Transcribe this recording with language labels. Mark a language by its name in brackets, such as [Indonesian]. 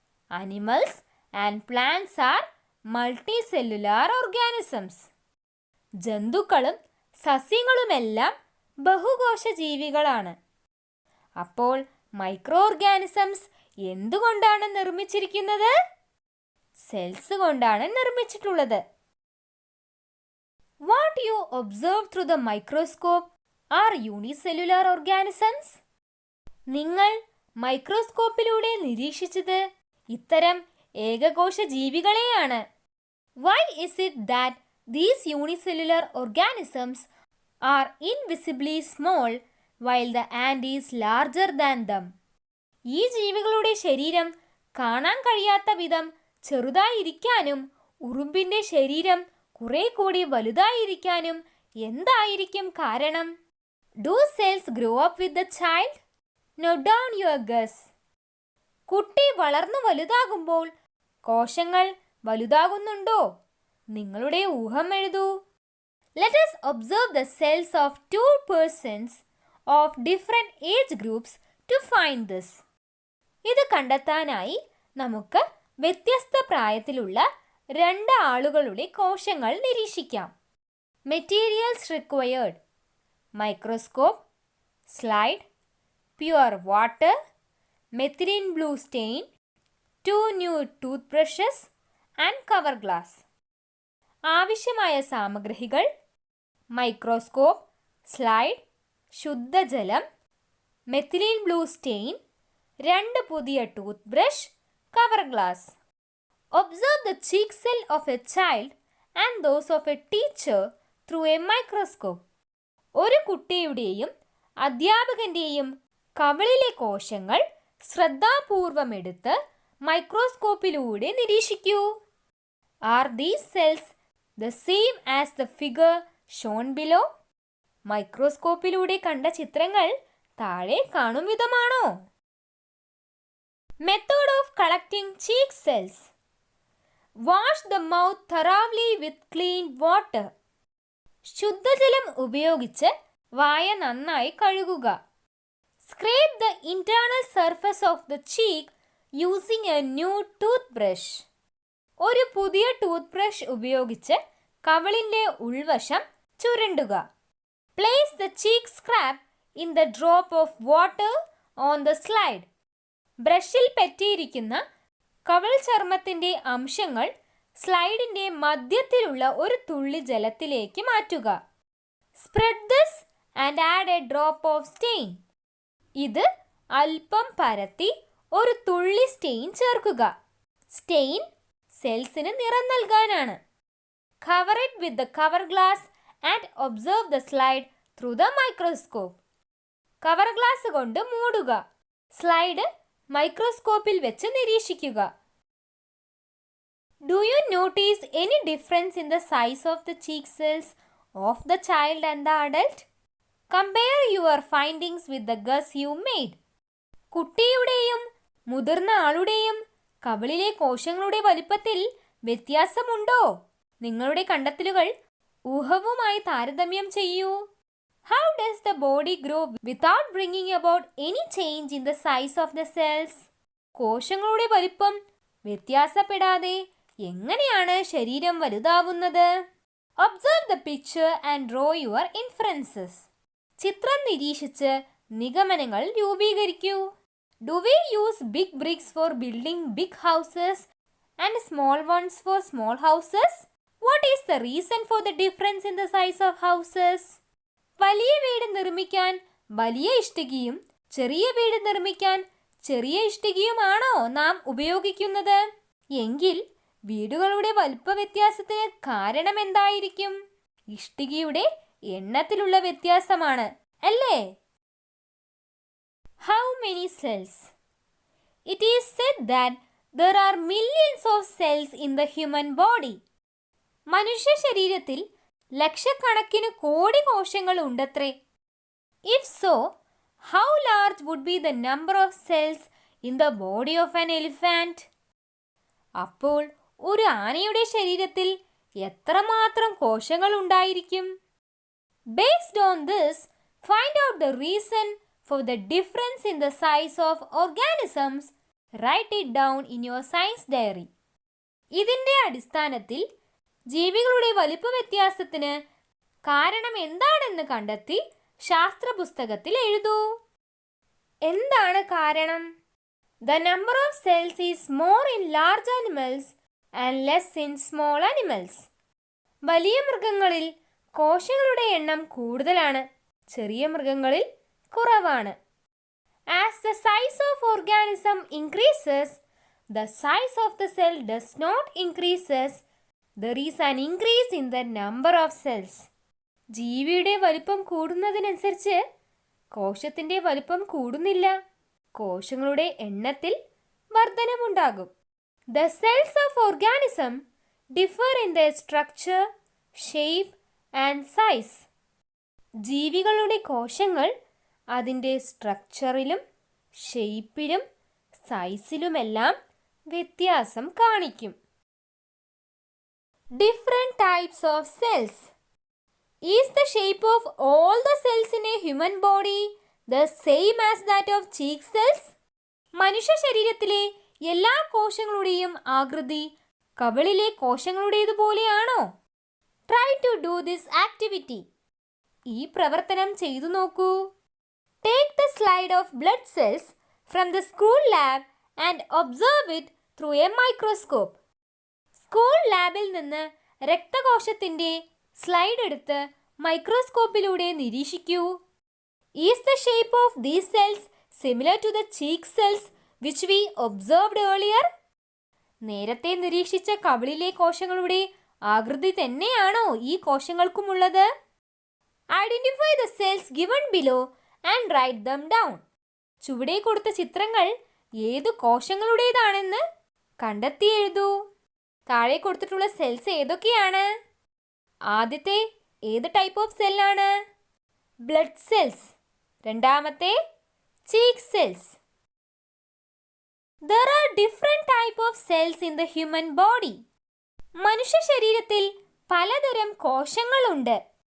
[English] Animals and plants are multicellular organisms. [Malayalam] ജന്തുക്കളും സസ്യങ്ങളുമെല്ലാം ബഹുകോശ ജീവികളാണ്. അപ്പോൾ micro organisms എന്തുകൊണ്ടാണ് നിർമ്മിച്ചിരിക്കുന്നത്? സെൽസ് കൊണ്ടാണ് നിർമ്മിച്ചിട്ടുള്ളത്. [English] What you observe through the microscope are unicellular organisms. [Malayalam] നിങ്ങൾ മൈക്രോസ്കോപ്പിലൂടെ നിരീക്ഷിച്ചത് ഇത്തരം ഏകകോശ ജീവികളെയാണ്. [English] Why is it that these unicellular organisms are invisibly small while the ant is larger than them? [Malayalam] ഈ ജീവികളുടെ ശരീരം കാണാൻ കഴിയാത്ത വിധം ചെറുതായിരിക്കാനും ഉറുമ്പിന്റെ ശരീരം കുറെ കൂടി വലുതായിരിക്കാനും എന്തായിരിക്കും കാരണം? [English] Do cells grow up with the child? Note down your guess. [Malayalam] കുട്ടി വളർന്നു വലുതാകുമ്പോൾ കോശങ്ങൾ വലുതാകുന്നുണ്ടോ? നിങ്ങളുടെ ഊഹം എഴുതൂ. [English] Let us observe the cells of two persons of different age groups to find this. [Malayalam] ഇത് കണ്ടെത്താനായി നമുക്ക് വ്യത്യസ്ത പ്രായത്തിലുള്ള രണ്ട് ആളുകളുടെ കോശങ്ങൾ നിരീക്ഷിക്കാം. [English] Materials required: microscope, slide, pure water, methylene blue stain, 2 new tooth brushes and cover glass. [Malayalam] ആവശ്യമായ സാമഗ്രികൾ: മൈക്രോസ്കോപ്പ്, സ്ലൈഡ്, ശുദ്ധജലം, മെത്തിലിൻ ബ്ലൂ സ്റ്റെയിൻ, 2 പുതിയ tooth brush, cover glass. [English] Observe the cheek cell of a child and those of a teacher through a microscope. [Malayalam] ഒരു കുട്ടിയുടെയും അധ്യാപകന്റെയും കവിളിലെ കോശങ്ങൾ ശ്രദ്ധാപൂർവം എടുത്ത് മൈക്രോസ്കോപ്പിലൂടെ നിരീക്ഷിക്കൂ. [English] Are these cells the same as the figure shown below? [Malayalam] മൈക്രോസ്കോപ്പിലൂടെ കണ്ട ചിത്രങ്ങൾ താഴെ കാണും വിധമാണോ? [English] Method of collecting cheek cells. Wash the mouth thoroughly with clean water. [Malayalam] ശുദ്ധജലം ഉപയോഗിച്ച് വായ നന്നായി കഴുകുക. [English] Scrape the internal surface of the cheek using a new toothbrush. [Malayalam] ഒരു പുതിയ ടൂത്ത് ബ്രഷ് ഉപയോഗിച്ച് കവിളിന്റെ ഉൾവശം ചുരണ്ടുക. [English] Place the cheek scrap in the drop of water on the slide. [Malayalam] ബ്രഷിൽ പറ്റിയിരിക്കുന്ന കവിൾ ചർമ്മത്തിന്റെ അംശങ്ങൾ സ്ലൈഡിന്റെ മധ്യത്തിലുള്ള ഒരു തുള്ളി ജലത്തിലേക്ക് മാറ്റുക. [English] Spread this and add a drop of stain. [Malayalam] ഇത് അല്പം പരത്തി ഒരു തുള്ളി സ്റ്റെയിൻ ചേർക്കുക. സ്റ്റെയിൻ സെൽസിന് നിറം നൽകാനാണ്. [English] Cover it with the cover glass and observe the slide through the microscope. [Malayalam] Cover glass കൊണ്ട് മൂടുക. സ്ലൈഡ് മൈക്രോസ്കോപ്പിൽ വെച്ച് നിരീക്ഷിക്കുക. [English] Do you notice any difference in the size of the cheek cells of the child and the adult? Compare your findings with the guess you made. [Malayalam] കുട്ടിയുടെയും മുതിർന്ന ആളുടെയും കവിളിലെ കോശങ്ങളുടെ വലിപ്പത്തിൽ വ്യത്യാസമുണ്ടോ? നിങ്ങളുടെ കണ്ടെത്തലുകൾ ഊഹവുമായി താരതമ്യം ചെയ്യൂ. [English] How does the body grow without bringing about any change in the size of the cells? [Malayalam] കോശങ്ങളുടെ വലിപ്പം വ്യത്യാസപ്പെടാതെ എങ്ങനെയാണ് ശരീരം വലുതാവുന്നത്? [English] Observe the picture and draw your inferences. [Malayalam] ചിത്രം നിരീക്ഷിച്ച് നിഗമനങ്ങൾ രൂപീകരിക്കൂ. [English] Do we use big bricks for building big houses and small ones for small houses? What is the reason for the difference in the size of houses? [Malayalam] വലിയ വീട് നിർമ്മിക്കാൻ വലിയ ഇഷ്ടികയും ചെറിയ വീട് നിർമ്മിക്കാൻ ചെറിയ ഇഷ്ടികയുമാണോ നാം ഉപയോഗിക്കുന്നത്? എങ്കിൽ വീടുകളുടെ വലുപ്പ വ്യത്യാസത്തിന് കാരണം എന്തായിരിക്കും? ഇഷ്ടികയുടെ എണ്ണത്തിലുള്ള വ്യത്യാസമാണ്, അല്ലേ? [English] How many cells? It is said that there are millions of cells in the human body. [Malayalam] മനുഷ്യ ശരീരത്തിൽ ലക്ഷക്കണക്കിന് കോടി കോശങ്ങൾ ഉണ്ടത്രേ. [English] If so, how large would be the number of cells in the body of an elephant? [Malayalam] അപ്പോൾ ഒരു ആനയുടെ ശരീരത്തിൽ എത്രമാത്രം കോശങ്ങൾ ഉണ്ടായിരിക്കും? [English] Based on this, find out the reason for the difference in the size of organisms. Write it down in your science diary. [Malayalam] ഇതിന്റെ അടിസ്ഥാനത്തിൽ ജീവികളുടെ വലിപ്പ വ്യത്യാസത്തിന് കാരണം എന്താണെന്ന് കണ്ടെത്തി ശാസ്ത്ര പുസ്തകത്തിൽ എഴുതൂ. എന്താണ് കാരണം? [English] The number of cells is more in large animals and less in small animals. [Malayalam] വലിയ മൃഗങ്ങളിൽ കോശങ്ങളുടെ എണ്ണം കൂടുതലാണ്, ചെറിയ മൃഗങ്ങളിൽ കുറവാണ്. [English] As the size of organism increases, the size of the cell does not increases. There is an increase in the number of cells. [Malayalam] ജീവിയുടെ വലിപ്പം കൂടുന്നതിനനുസരിച്ച് കോശത്തിന്റെ വലിപ്പം കൂടുന്നില്ല, കോശങ്ങളുടെ എണ്ണത്തിൽ വർധനവുണ്ടാകും. [English] The cells of organism differ in their structure, shape and size. [Malayalam] ജീവികളുടെ കോശങ്ങൾ അതിൻ്റെ സ്ട്രക്ചറിലും ഷേപ്പിലും സൈസിലുമെല്ലാം വ്യത്യാസം കാണിക്കും. [English] Different types of cells. Is the shape of all the cells in a human body the same as that of cheek cells? [Malayalam] മനുഷ്യ ശരീരത്തിലെ എല്ലാ കോശങ്ങളുടെയും ആകൃതി കവിളിലെ കോശങ്ങളുടേതുപോലെയാണോ? [English] Try to do this activity. [Malayalam] ഈ പ്രവർത്തനം ചെയ്തു നോക്കൂ. [English] Take the slide of blood cells from the school lab and observe it through a microscope. [Malayalam] School ലാബിൽ നിന്ന് രക്തകോശത്തിന്റെ സ്ലൈഡ് എടുത്ത് മൈക്രോസ്കോപ്പിലൂടെ നിരീക്ഷിക്കൂ. [English] Is the shape of these cells similar to the cheek cells which we observed earlier? [Malayalam] നേരത്തെ നിരീക്ഷിച്ച കവിളിലെ കോശങ്ങളുടെ ആകൃതി തന്നെയാണോ ഈ കോശങ്ങൾക്കുമുള്ളത്? [English] Identify the cells given below and write them down. [Malayalam] ചുവടെ കൊടുത്ത ചിത്രങ്ങൾ ഏതു കോശങ്ങളുടേതാണെന്ന് കണ്ടെത്തി എഴുതൂ. താഴെ കൊടുത്തിട്ടുള്ള സെൽസ് ഏതൊക്കെയാണ്? ആദ്യത്തെ ഏത് ടൈപ്പ് ഓഫ് സെല്ലാണ്? Blood cells. രണ്ടാമത്തെ cheek cells. [English] There are different type of cells in the human body. [Malayalam] മനുഷ്യ ശരീരത്തിൽ പലതരം കോശങ്ങളുണ്ട്.